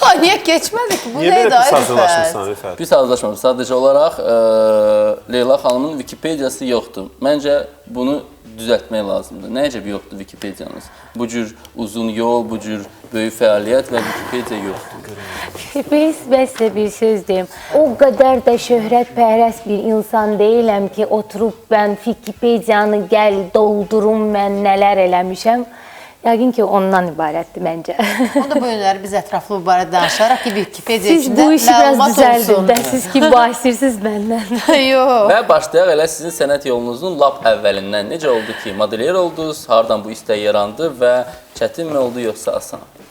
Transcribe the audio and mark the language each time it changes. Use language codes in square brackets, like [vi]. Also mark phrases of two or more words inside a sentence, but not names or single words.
[az] saniyə keçmədi ki. Bu Niyə neydi belə pis ay hazırlaşmısan Rüfət? Rüfət? Biz hazırlaşmamışıq. Sadəcə olaraq Leyla xanımın Wikipediyası yoxdur. Məncə bunu düzəltmək lazımdır. Nə əcəb yoxdur Wikipediyanız? Bu cür uzun yol, bu cür böyük fəaliyyət və Wikipediya yoxdur. [tr] Ben size bir söz diyeyim. O kadar da şöhretperest bir insan değilim ki oturup ben Wikipedia'nı gel doldurum ben neler eləmişəm. [az] Yəqin ki ondan ibarətdir məncə. Onda bu günləri biz ətraflı bu barədə danışaraq ki, Wikipedia Siz içində bu işi biraz məlumat düzəldin olsun. də, siz ki bahsedirsiniz məndən. Yox. Və başlayaq elə sizin sənət yolunuzun lap əvvəlindən. Necə oldu ki, modelyer oldunuz, hardan bu istək yarandı və çətinmi oldu yoxsa asan?